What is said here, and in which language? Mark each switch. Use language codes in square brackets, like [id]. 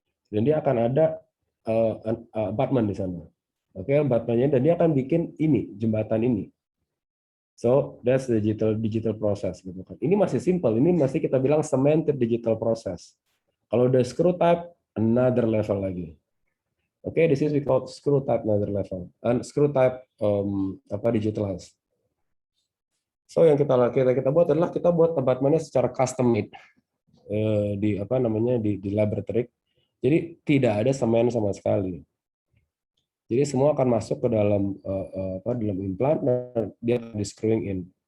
[id] Dan dia akan ada abutment di sana. Abutmentnya dan dia akan bikin ini jembatan ini. [en] So that's the digital process [id] gitu kan. Ini masih simple, ini masih kita bilang cemented digital process. Kalau udah screw type [en] another level [id] lagi. [en] This is we call screw type another level. And screw type digitalized. [id] So yang kita buat adalah kita buat abutmentnya secara custom made di laboratory. Jadi tidak ada semen sama sekali. Jadi semua akan masuk ke dalam dalam implant dan dia di screwing in.